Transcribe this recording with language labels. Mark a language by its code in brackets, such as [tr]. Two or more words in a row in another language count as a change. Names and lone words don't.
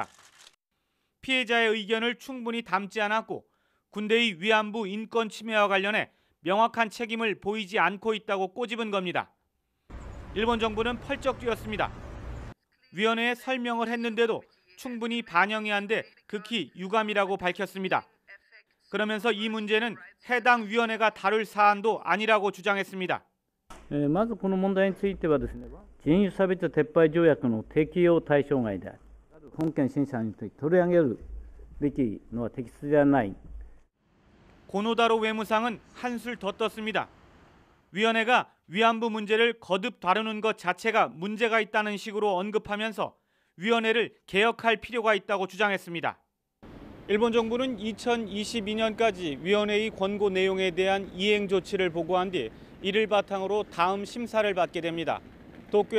[ko] 피해자의 의견을 충분히 담지 않았고 군대의 위안부 인권 침해와 관련해 명확한 책임을 보이지 않고 있다고 꼬집은 겁니다. 일본 정부는 펄쩍 뛰었습니다. 위원회에 설명을 했는데도 충분히 반영이 안 돼 극히 유감이라고 밝혔습니다. 그러면서 이 문제는 해당 위원회가 다룰 사안도 아니라고 주장했습니다. [ja] まずこの問題についてはですね、人種差別撤廃条約の適用対象外である。本件審査に取り上げるべきのは適切ではない。 [ko] 고노다로 외무상은 한술 더 떴습니다. 위원회가 위안부 문제를 거듭 다루는 것 자체가 문제가 있다는 식으로 언급하면서 위원회를 개혁할 필요가 있다고 주장했습니다. 일본 정부는 2022년까지 위원회의 권고 내용에 대한 이행 조치를 보고한 뒤 이를 바탕으로 다음 심사를 받게 됩니다.